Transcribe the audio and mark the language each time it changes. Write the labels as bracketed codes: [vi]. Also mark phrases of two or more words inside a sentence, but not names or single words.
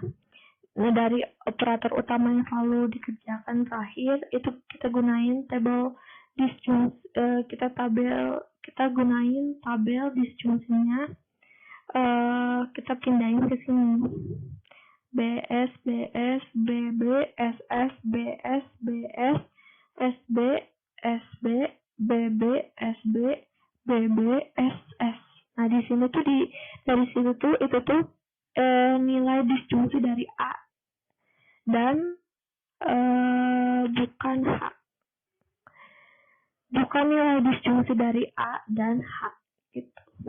[id] Nah, dari operator utama yang selalu dikerjakan terakhir, itu kita gunain tabel disjungsi, kita gunain tabel disjungsinya, kita pindahin ke sini. BS, BS, BB, SS, BS, BS, SB, SB, BB, SB, BB, SS. Nah, di sini tuh dari situ tuh itu tuh nilai disjungsi dari A dan bukan H. Bukan nilai disjungsi dari A dan H gitu.